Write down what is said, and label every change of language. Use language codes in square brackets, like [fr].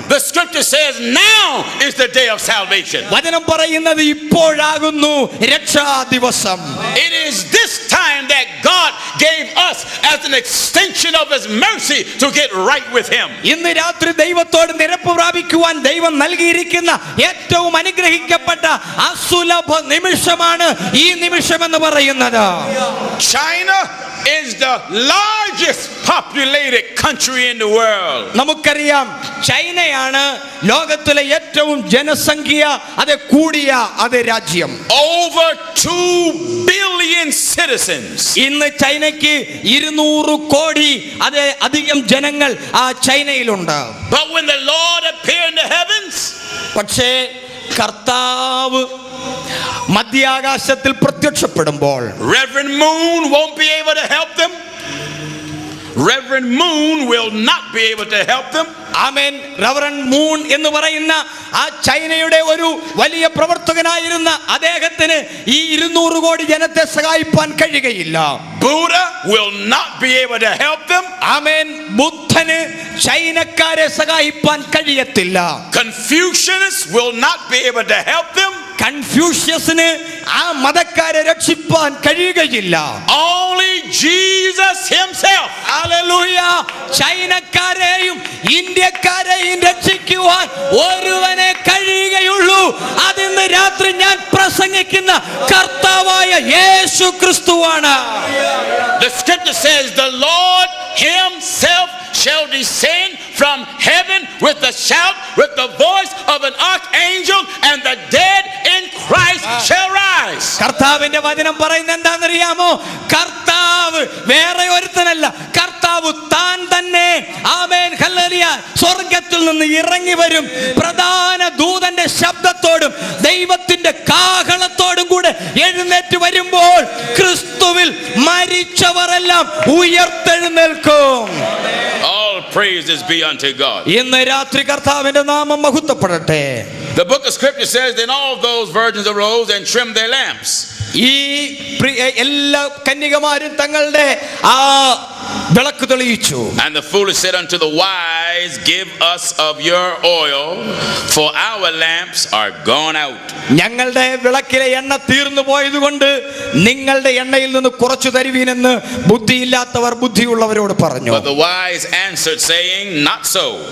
[en] The scripture says now is the day of salvation. [ml] വചനം പറയുന്നത് ഇപ്പോഴാകുന്നു രക്ഷാ ദിവസം. [en] It is this time that God gave us as an extension of his mercy to get right with him. [ml] ഇന്ന് രാത്രി ദൈവത്തോട് നിരപ്പ് പ്രാപിക്കുവാൻ ദൈവം നൽകിയിരിക്കുന്ന ഏറ്റവും അനുഗ്രഹിക്കപ്പെട്ട അസുലഭ നിമിഷമാണ് ഈ നിമിഷം എന്ന് പറയുന്നത്. [en] China is the largest populated country in the world. [ml] നമുക്കറിയാം, ചൈനയാണ് ലോകത്തിലെ ഏറ്റവും ജനസംഖ്യ കൂടിയ രാജ്യം. [en] Over 2 billion citizens. [ml] ഇന്ന് ചൈനയ്ക്ക് 200 കോടി അധികം ജനങ്ങൾ ചൈനയിലുണ്ട്. [en] But when the Lord appeared in the heavens, [ml] പക്ഷേ കർത്താവ് മധ്യാകാശത്തിൽ പ്രത്യക്ഷപ്പെടുമ്പോൾ [en] Reverend Moon won't be able to help them. Reverend Moon will not be able to help them. [ml] Amen. Reverend moon എന്ന് പറയുന്ന ചൈനയുടെ ഒരു വലിയ പ്രവർത്തകനായിരുന്ന അദ്ദേഹത്തിന് ഈ 200 കോടി ജനത്തെ സഹായിപ്പാൻ കഴിയുകയില്ല. [en] Buddha will not be able to help them. [ml] ആമേൻ. ബുദ്ധന് ചൈനക്കാരെ സഹായിപ്പാൻ കഴിയത്തില്ല. [en] Confucius will not be able to help them. [ml] കൺഫ്യൂഷ്യസിന് ആ മതക്കാരെ രക്ഷിപ്പാൻ കഴിയുകയില്ല. [en] Only Jesus himself. [ml] ഹല്ലേലൂയ. ചൈനക്കാരെയും ഇന്ത്യക്കാരെയും രക്ഷിക്കുവാൻ ഒരുവനെ കഴിയുകയുള്ളൂ. അതിന്ന് രാത്രി ഞാൻ പ്രസംഗിക്കുന്ന കർത്താവായ യേശു ക്രിസ്തുവാണ്. [en] The scripture says the Lord himself shall descend from heaven with a shout, with the voice of an archangel, and the dead in Christ shall rise. [ml] കർത്താവിന്റെ വചനം പറയുന്നത് എന്താണെന്നറിയാമോ? കർത്താവ് വേറെ ഒരുത്തനല്ല, കർത്താവ് താൻ തന്നെ, ആമേൻ, ഹല്ലേലൂയ, സ്വർഗ്ഗ സ്വർഗത്തിൽ നിന്ന് ഇറങ്ങി വരും. പ്രധാന ദൂതന്റെ ശബ്ദത്തോടും ദൈവത്തിന്റെ കാഹളത്തോടും കൂടെ എഴുന്നേറ്റ് വരുമ്പോൾ ക്രിസ്തുവിൽ മരിച്ചവരെല്ലാം ഉയർത്തെഴുന്നേൽക്കും. [en] All praises be unto God. [ml] ഇന്ന് രാത്രി കർത്താവിന്റെ നാമം മഹത്വപ്പെടട്ടെ. [en] The book of scripture says, then all those virgins arose and trimmed their lamps. [ml] ഈ എല്ലാ കന്യകമാരും തങ്ങളുടെ ആ വിളക്ക് തെളിയിച്ചു. [en] And the foolish said unto the wise, give us of your oil, for our lamps are gone out. [ml] ഞങ്ങളുടെ വിളക്കിലെ എണ്ണ തീർന്നു പോയതുകൊണ്ട് നിങ്ങളുടെ എണ്ണയിൽ നിന്ന് കുറച്ചു തരുവീനെന്ന് ബുദ്ധിയില്ലാത്തവർ ബുദ്ധിയുള്ളവരോട് പറഞ്ഞു. [en] But the wise answered, saying, not so.